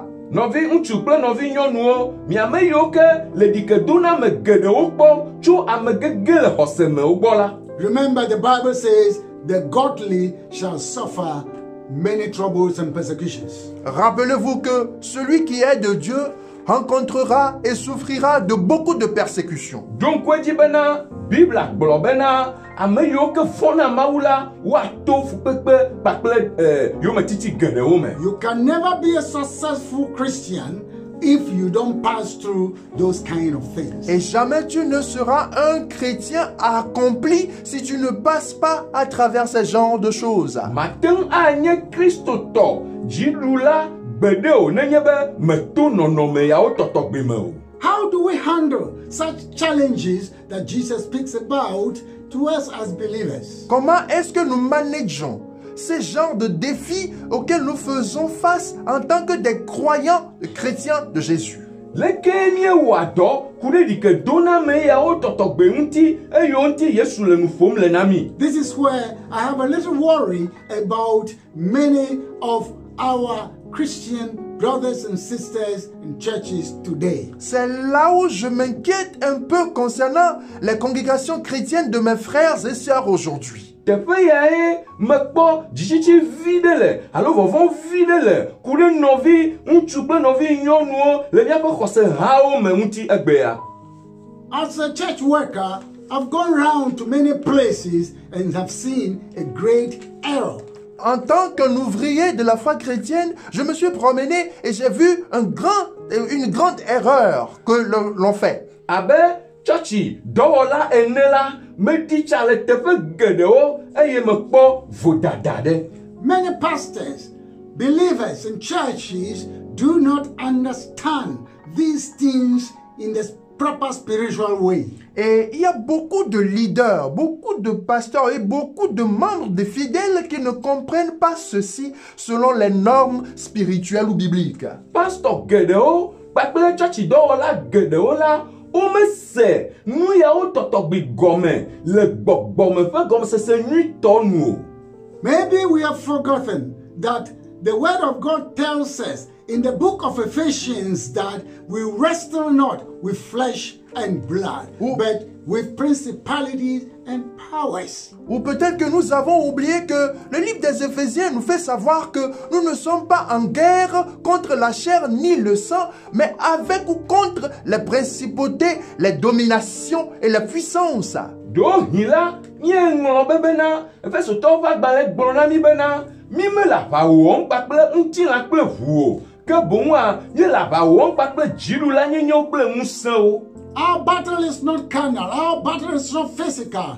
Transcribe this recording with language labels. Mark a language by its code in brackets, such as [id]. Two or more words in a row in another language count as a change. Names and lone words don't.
[ee] Nɔvi ŋutsu kple nɔvi nyɔnuwo, miame yiwo ke le ɖike do na ame geɖewo gbɔ tso ame gege le xɔse me wo gbɔ la. [en] remember the Bible says, the godly shall suffer many troubles and persecutions. [fr] rappelez-vous que celui qui est de Dieu rencontrera et souffrira de beaucoup de persécutions. [ee] Donc dzi bena Bibla gblɔ bena ame yiwo ke fɔna Mawu la woato fukpekpe kpakple yometiti geɖewo me. [en] You can never be a successful Christian if you don't pass through those kind of things. [fr] Et jamais tu ne seras un chrétien accompli si tu ne passes pas à travers ce genre de choses. [ee] Mate ŋu anye kristotɔ dziɖula gbeɖe o nenye be meto nɔnɔme yawo tɔtɔgbe me o. [en] How do we handle such challenges that Jesus speaks about to us as believers? [fr] Comment est-ce que nous manageons ces genres de défis auxquels nous faisons face en tant que des croyants chrétiens de Jésus? [ee] Leke míewɔa dɔ ku ɖe ɖike dona me yawo tɔtɔgbe ŋuti eyo ŋuti Yesu le nu ƒom le na mi. [en] This is where I have a little worry about many of our Christian brothers and sisters in churches today. [fr] C'est là où je m'inquiète un peu concernant les congrégations chrétiennes de mes frères et sœurs aujourd'hui. [ee] Teƒe yae mekpɔ dzitsitsi vi ɖe le alo vɔvɔ vi ɖe le ku ɖe nɔvi ŋutsu kple nɔvi nyɔnuwo le míaƒe xɔse hawo me ŋuti egbea. [en] As a church worker, I've gone round to many places and have seen a great error. [fr] En tant qu'un ouvrier de la foi chrétienne, je me suis promené et j'ai vu une grande erreur que l'on fait. [ee] Abe tsɔtsi dɔwɔla ene la medi tsa le teƒe geɖewo eye mekpɔ vodada ɖe. [en] Many pastors, believers in churches do not understand these things in the proper spiritual way. [fr] Et il y a beaucoup de leaders, beaucoup de pasteurs et beaucoup de membres de fidèles qui ne comprennent pas ceci selon les normes spirituelles ou bibliques. [ee] Pastor geɖewo kpakple tsɔtsi dɔwɔla geɖewo la womese nu yawo tɔtɔgbi gɔme le gbɔgbɔme ƒe gɔmesese nyuitɔ nu o. [en] Maybe we have forgotten that the word of God tells us in the book of Ephesians that we wrestle not with flesh and blood, but with principalities and powers. [fr] Ou peut-être que nous avons oublié que le livre des Éphésiens nous fait savoir que nous ne sommes pas en guerre contre la chair ni le sang, mais avec ou contre les principautés, les dominations et les puissances. [ee] Dohi la míeŋlɔ be bena Efesotɔwo ƒe agbalẽ gblɔ na mi bena mi me le aʋa wɔm kpakple ŋutilã kple ʋu o, ke boŋua míele aʋa wɔm kpakple dziɖula nyenyewo kple ŋusẽwo. [en] Our battle is not carnal. Our battle is not physical.